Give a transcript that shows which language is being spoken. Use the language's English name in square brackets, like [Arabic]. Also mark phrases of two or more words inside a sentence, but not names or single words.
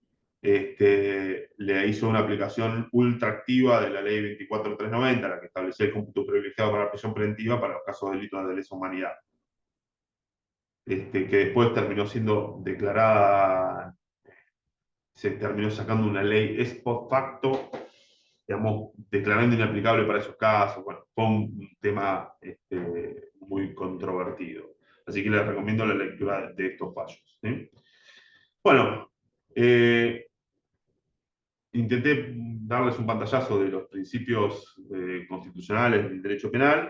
[Spanish] Le hizo una aplicación ultra activa de la ley 24.390, la que establecía el cómputo privilegiado para la prisión preventiva para los casos de delitos de lesa humanidad. Que después terminó siendo declarada, se terminó sacando una ley [Latin] ex post facto, [Spanish] digamos, declarando inaplicable para esos casos. Bueno, fue un tema muy controvertido. Así que les recomiendo la lectura de estos fallos. ¿Sí? Bueno, intenté darles un pantallazo de los principios constitucionales del derecho penal.